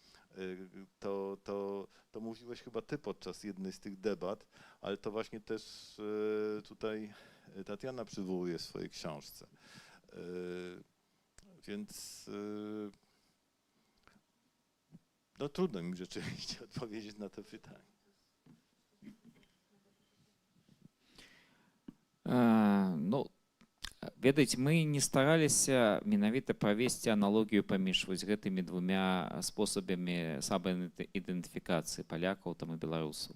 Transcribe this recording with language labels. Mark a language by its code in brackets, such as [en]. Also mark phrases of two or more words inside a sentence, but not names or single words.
[pl] To mówiłeś chyba ty podczas jednej z tych debat, ale to właśnie też tutaj Tatiana przywołuje w swojej książce. Więc no trudno mi rzeczywiście odpowiedzieć na to pytanie. [be] Ну, ведаеце, мы не стараліся менавіта правесці аналогію паміж вось гэтымі двумя спосабамі самаідэнтыфікацыі палякаў там і беларусаў.